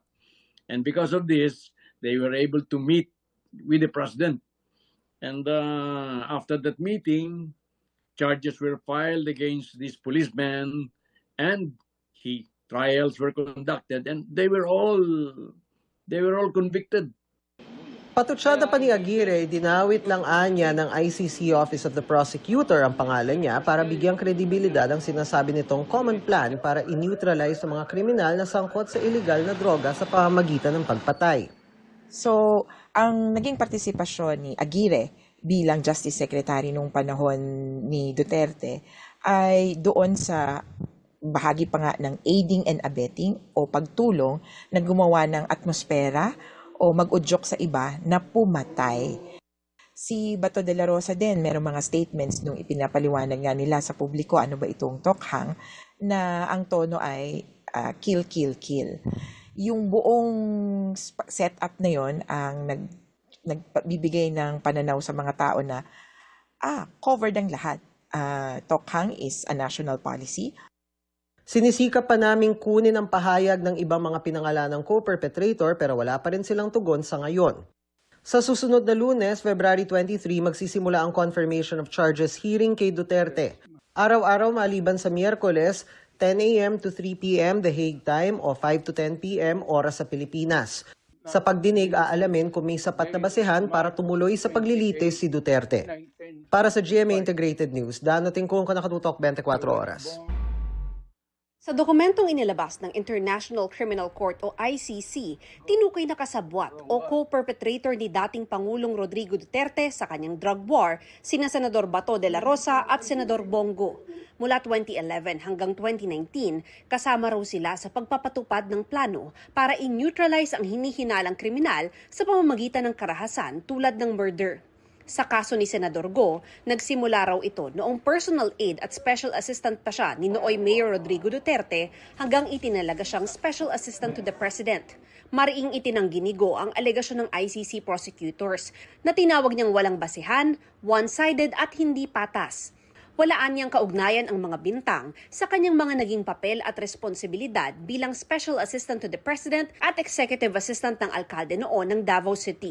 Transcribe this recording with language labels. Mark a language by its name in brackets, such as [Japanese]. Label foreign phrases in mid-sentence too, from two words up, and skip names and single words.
[English] And because of this, they were able to meet with the President. And after that meeting, charges were filed against these policemen and trials were conducted and they were all convicted. [Filipino] Patutsada pa ni Aguirre, dinawit lang anya ng ICC Office of the Prosecutor ang pangalan niya para bigyang kredibilidad ang sinasabi nitong [English] common plan [Filipino] para in-neutralize ang mga kriminal na sangkot sa illegal na droga sa pamamagitan ng pagpatay. So, ang naging partisipasyon ni Aguirre bilang [English] Justice Secretary [Filipino] nung panahon ni Duterte ay doon sa bahagi pa nga ng [English] aiding and abetting [Filipino] o pagtulong na gumawa ng atmosfera o mag-udyok sa iba na pumatay. Si Bato de la Rosa din, merong mga statements nung ipinapaliwanag nga nila sa publiko ano ba itong tokhang na ang tono ay [English] kill, kill, kill. [Filipino] Yung buong setup na yon ang nagbibigay ng pananaw sa mga tao na covered ang lahat. [English] Tokhang is a national policy. [Filipino] Sinisikap pa naming kunin ang pahayag ng ibang mga pinangalanang co-perpetrator pero wala pa rin silang tugon sa ngayon. Sa susunod na Lunes, February 23, magsisimula ang [English] confirmation of charges hearing [Filipino] kay Duterte. Araw-araw maliban sa Miyerkules, 10 a.m. to 3 p.m. The Hague time o 5 to 10 p.m. oras sa Pilipinas. Sa pagdinig, aalamin kung may sapat na basehan para tumuloy sa paglilitis si Duterte. Para sa GMA Integrated News, Dano Tingkungko, nakatutok 24 oras. Sa dokumentong inilabas ng International Criminal Court o ICC, tinukoy na kasabwat o co-perpetrator ni dating Pangulong Rodrigo Duterte sa kanyang [English] drug war [Filipino] sina Senador Bato de la Rosa at Senador Bongo. Mula 2011 hanggang 2019, kasama raw sila sa pagpapatupad ng plano para i-neutralize ang hinihinalang kriminal sa pamamagitan ng karahasan tulad ng murder. Sa kaso ni Senador Go, nagsimula raw ito noong [English] personal aid [Filipino] at [English] special assistant [Filipino] pa siya ni nooy Mayor Rodrigo Duterte hanggang itinalaga siyang [English] special assistant to the President. [Filipino] Mariing itinanggi ni Go ang alegasyon ng ICC prosecutors na tinawag niyang walang basihan, one-sided at hindi patas. Walaan niyang kaugnayan ang mga bintang sa kanyang mga naging papel at responsibilidad bilang [English] Special Assistant to the President [Filipino] at [English] Executive Assistant [Filipino] ng Alkalde noon ng Davao City.